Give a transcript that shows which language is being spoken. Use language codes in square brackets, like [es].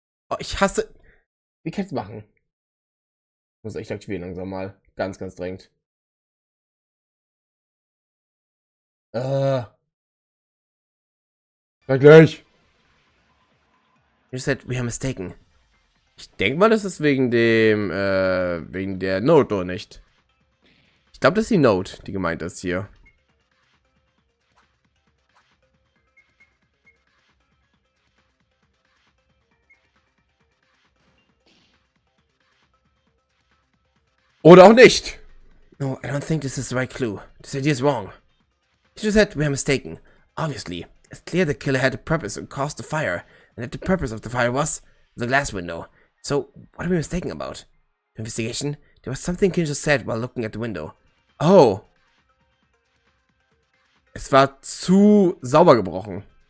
[de] Oh, ich hasse. Wie kannst du machen? Muss echt aktivieren langsam mal. Ganz dringend. Gleich. [en] You said we are mistaken. [de] Ich denke mal, das ist wegen dem, wegen der Note, oder nicht? Ich glaube, das ist die Note, die gemeint ist hier. Oder auch nicht. [en] No, I don't think this is the right clue. This idea is wrong. You said we are mistaken. Obviously, it's clear the killer had a purpose and caused the fire, and that the purpose of the fire was the glass window. So, what are we mistaken about? The investigation, there was something Kinjo said while looking at the window. Oh. [de] Es war zu sauber gebrochen.